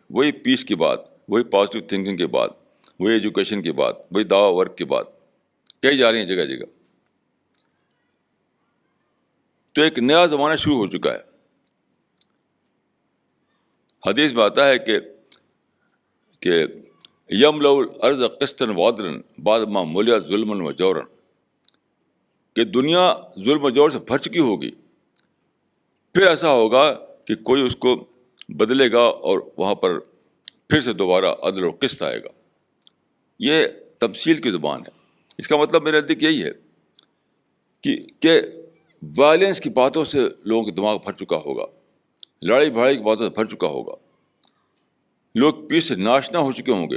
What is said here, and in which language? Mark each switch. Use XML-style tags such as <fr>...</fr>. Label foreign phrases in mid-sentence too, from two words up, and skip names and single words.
<ur>وہی پیس کی بات, وہی</ur> <en>positive thinking</en> <ur>کی بات, وہی ایجوکیشن کی بات, وہی دعوی ورک کی بات کہی جا رہی ہیں جگہ جگہ. تو ایک نیا زمانہ شروع ہو چکا ہے. حدیث میں آتا ہے کہ</ur> <ar>یملأ الارض قسطا وعدلا بعد ما ملئت ظلما و جورا,</ar> <ur>کہ دنیا ظلم و جور سے بھر چکی ہوگی, پھر ایسا ہوگا کہ کوئی اس کو بدلے گا اور وہاں پر پھر سے دوبارہ عدل و قسط آئے گا. یہ تمثیل کی زبان ہے. اس کا مطلب میرے نزدیک یہی ہے کہ وائلنس کی باتوں سے لوگوں کا دماغ بھر چکا ہوگا, لڑائی بھڑائی کی باتوں سے بھر چکا ہوگا, لوگ پیس سے ناشنا ہو چکے ہوں گے.</ur>